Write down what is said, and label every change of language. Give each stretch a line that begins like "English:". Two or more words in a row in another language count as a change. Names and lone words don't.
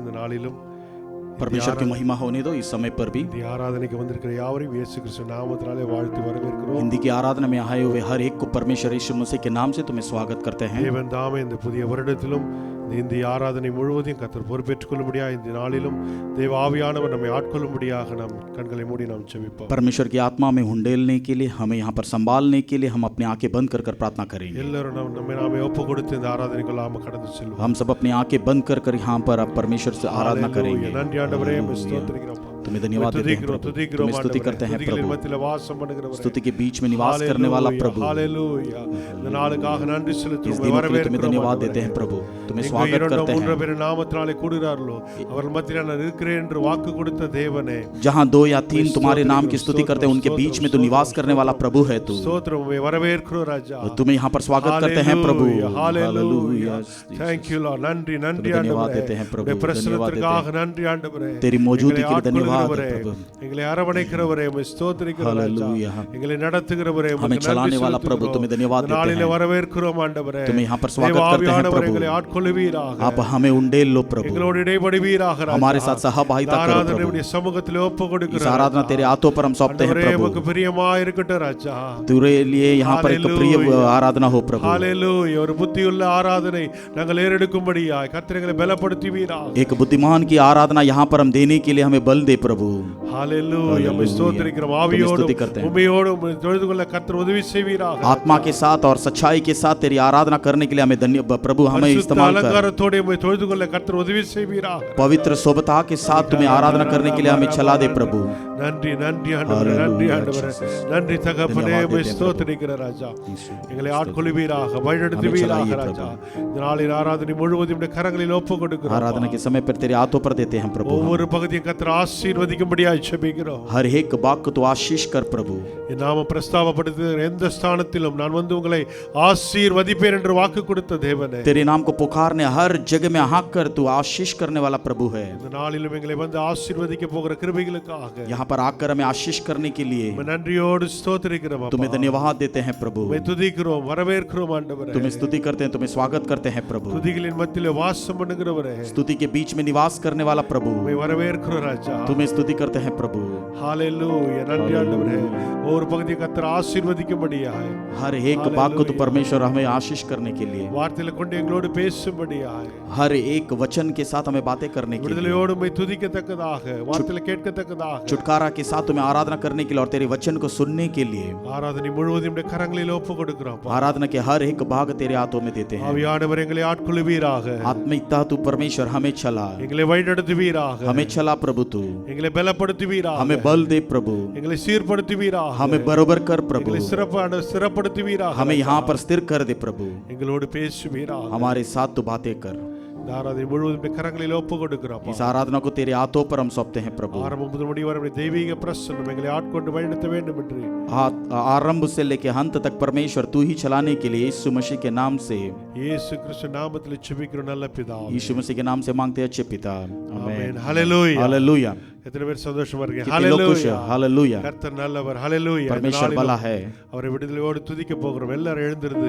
Tamil: நாளிலும்
Hindi: परमेश्वर की महिमा होने दो इस समय पर भी।
Tamil: இந்த ஆராதனைக்கு வந்திருக்கிற யாவரையும் இயேசு கிறிஸ்து நாமத்தினாலே வாழ்த்து வரவேற்கிறோம்.
Hindi: हिंदी की आराधना में आए हुए हर एक को परमेश्वर यीशु मसीह के नाम से तुम्हें स्वागत करते हैं।
Tamil: தேவன் தாமே இந்த புதிய வருடத்திலும் இந்த ஆராதனை முழுவதையும் கர்த்தர் பொறுப்பேற்றுக் கொள்ளும்படியாக இந்த நாளிலும் தேவ ஆவியானவர் நம்மை ஆட்கொள்ளும்படியாக நாம் கண்களை மூடி நாம் ஜெபிப்போம்.
Hindi: परमेश्वर की आत्मा में हुंडेलने के लिए, हमें यहाँ पर संभालने के लिए हम अपनी आंखें बंद कर कर प्रार्थना करेंगे।
Tamil: எல்லாரும் நம்மை நாமே ஒப்பு கொடுத்து இந்த ஆராதனைக்குள்ள நாம கடந்து செல்வோம்.
Hindi: हम सब अपनी आंखें बंद कर कर यहाँ पर अब परमेश्वर से आराधना करेंगे।
Tamil: நன்றி ஆண்டவரே, ஸ்தோத்திரிக்கிறோம்.
Hindi: तुम्हें धन्यवाद देते हैं प्रभु, तुम्हें स्तुति करते हैं प्रभु, स्तुति के बीच में निवास करने वाला प्रभु। हालेलुया,
Tamil: இந்த நாளுக்காக நன்றி
Hindi: इस
Tamil: செலுத்துகிறோம்.
Hindi: दिनों के लिए तुम्हें धन्यवाद देते हैं प्रभु, तुम्हें स्वागत करते हैं।
Tamil: மூன்று நாமத்தினாலே கூடுகிறார்களோ அவர்கள் மத்தியில் நான் இருக்கிறேன் என்று வாக்கு கொடுத்த தேவனே,
Hindi: जहाँ 2 या 3 तुम्हारे नाम की स्तुति करते हैं उनके बीच में तो निवास करने वाला प्रभु है तू।
Tamil: ஸ்தோத்திரம், வரவேற்கிறோம் ராஜா.
Hindi: तुम्हें यहाँ पर स्वागत करते हैं प्रभु। हालेलुया,
English: thank you Lord.
Tamil: நன்றி நன்றி
Hindi: धन्यवाद देते हैं प्रभु,
Tamil: பிரசன்னத்திற்காக நன்றி ஆண்டவரே.
Hindi: तेरी मौजूदगी के लिए धन्यवाद प्रभु।
Tamil: எங்களை அரவணைக்கிறவரே, உம்மை ஸ்தோத்திரிக்கிறோம் ராஜா. எங்களை நடத்துகிறவரே,
Hindi: हमें चलाने वाला प्रभु, तुम्हें धन्यवाद देते हैं।
Tamil: நாளிலே வரவேற்கிறோம் ஆண்டவரே.
Hindi: तुम्हें यहाँ पर स्वागत करते हैं प्रभु।
Tamil: எங்களை ஆட்கொள்ளுவீராக.
Hindi: आप हमें उंडेल लो प्रभु,
Tamil: எங்களோடு இடைபடுவீராக ராஜா.
Hindi: हमारे साथ सहभागिता करो प्रभु।
Tamil: ஆராதனையுடைய சமூகத்திலே ஒப்பு
Hindi: इस
Tamil: கொடுக்கிறோம்.
Hindi: आराधना तेरे हाथों पर हम सौंपते हैं प्रभु।
Tamil: உமக்கு பிரியமாய் இருக்கட்டும் ராஜா.
Hindi: तेरे लिए यहाँ पर एक प्रिय आराधना हो प्रभु।
Tamil: ஹalleluya, ஒரு புத்தியுள்ள ஆராதனை நாங்கள் ஏறெடுக்கும்படியாய் கர்த்தர் எங்களை பலப்படுத்துவீராக.
Hindi: एक बुद्धिमान की आराधना यहाँ पर हम देने के लिए हमें बल दे प्रभु। हालेलुया, हम स्तोत्रिக்கிறோம்.
Tamil: ஆவியோடு உம்மையோடு தொழுது கொள்ள கர்த்தர் உதவி செய்வீராக.
Hindi: आत्मा के साथ और सच्चाई के साथ तेरी आराधना करने के लिए हमें धन्य प्रभु, हमें इस्तेमाल कर।
Tamil: अलंकारத்தோடு உம்மை தொழுது கொள்ள கர்த்தர் உதவி செய்வீராக.
Hindi: पवित्र शोभा के साथ तुम्हें आराधना करने के लिए हमें चला दे प्रभु।
Tamil: நன்றி நன்றி ஆண்டவரே, நன்றி ஆண்டவரே, நன்றி தகப்பனே, உம்மை ஸ்தோத்திரிக்கிற ராஜா. எங்களை ஆட்கொள்ளுவீராக, வழிநடத்துவீராக ராஜா. இந்த நாளின் ஆராதனை முழுவதும் உம்முடைய கரங்களில் ஒப்பு கொடுக்கிறோம்.
Hindi: आराधना के समय पर तेरे हाथों पर देते हैं प्रभु।
Tamil: ஒவ்வொரு பகுதியும் கர்த்தர் ஆசீர்வதிக்கும்படியாய் ஜெபிக்கிறோம்.
Hindi: हर एक वाक्य तो आशीष कर प्रभु।
Tamil: என் நாம பிரஸ்தாபப்படுத்துகிற எந்த ஸ்தானத்திலும் நான் வந்து உங்களை ஆசீர்வதிப்பேன் என்று வாக்கு கொடுத்த தேவனே,
Hindi: तेरे नाम को पुकारने हर जगह में हाँक कर तू आशीष करने वाला प्रभु है।
Tamil: இந்த நாளிலும் எங்களை வந்து ஆசீர்வதிக்க போகிற கிருபைகளுக்காக
Hindi: यहाँ पर आकर हमें आशीष करने के लिए
Tamil: நன்றியோடு ஸ்தோத்திரிக்கிறோம்.
Hindi: तुम्हें धन्यवाद देते हैं प्रभु,
Tamil: துதிக்கிறோம், வரவேற்கிறோம் ஆண்டவரே.
Hindi: तुम्हें स्तुति करते हैं, तुम्हें स्वागत करते हैं प्रभु।
Tamil: துதிகளின் மத்தியிலே வாசம் பண்ணுகிறவரே,
Hindi: स्तुति के बीच में निवास करने वाला प्रभु,
Tamil: வரவேற்கிறோம் ராஜா.
Hindi: तुम्हें स्तुति करते हैं प्रभु। हालेलुया,
Tamil: நன்றி ஆண்டவரே. ஒரு பகுதியை கர்த்தர் ஆசீர்வதிக்கும்படியாய்,
Hindi: हर एक बात को तो परमेश्वर हमें आशीष करने के लिए,
Tamil: வார்த்தைகளை கொண்டு எங்களோடு பேசும்படியாய்,
Hindi: हर एक वचन के साथ हमें बातें करने के लिए,
Tamil: விடுதலையோடு உம்மை துதிக்கத்தக்கதாக, வார்த்தைகளை கேட்கத்தக்கதாக,
Hindi: छुटकारा के साथ तुम्हें आराधना करने के लिए और तेरे वचन को सुनने के लिए
Tamil: ஆராதனை முழுவதும் உம்முடைய கரங்களில் ஒப்பு கொடுக்கிறோம்.
Hindi: आराधना के हर एक भाग तेरे हाथों में देते हैं।
Tamil: ஆவியானவர் எங்களை ஆட்கொள்ளுவீராக.
Hindi: आत्मिकता तू परमेश्वर हमें चला,
Tamil: எங்களை வழிநடத்துவீராக.
Hindi: हमें चला प्रभु तू,
Tamil: எங்களை பலப்படுத்துவீராக.
Hindi: हमें बल दे प्रभु,
Tamil: எங்களை சீர்படுத்துவீராக.
Hindi: हमें बरोबर कर प्रभु,
Tamil: எங்களை சிறப்படுத்துவீராக.
Hindi: हमें यहाँ पर स्थिर कर दे प्रभु,
Tamil: எங்களோடு பேசுவீராக.
Hindi: हमारे साथ तू बातें कर।
Tamil: ஆராதனை முழுவதும் கரங்களில் ஒப்பு கொடுக்கிறோம்.
Hindi: इस आराधना को तेरे हाथों पर हम सौंपते हैं प्रभु।
Tamil: ஆரம்பம் முதல் முடிவு வரை தெய்வீக பிரசன்னம் எங்களை ஆட்கொண்டு வழிநடத்த வேண்டும் என்று
Hindi: आरंभ से लेकर अंत तक परमेश्वर तू ही चलाने के लिए यीशु मसीह के नाम से,
Tamil: இயேசு கிறிஸ்து நாமத்தில் ஜெபிக்கிறோம் நல்ல பிதாவே.
Hindi: यीशु मसीह के नाम से मांगते हैं अच्छे पिता,
Tamil: ஆமென். ஹalleluya,
Hindi: हालेलुया।
Tamil: எத்தனை பேர் சந்தோஷமா இருக்கீங்க?
Hindi: कितने लोग खुश हैं? हालेलुया।
Tamil: கர்த்தர் நல்லவர். ஹalleluya.
Hindi: परमेश्वर भला है।
Tamil: அவரை விடுதலையோடு துதிக்க போகிறோம். எல்லாரும் எழுந்திருந்து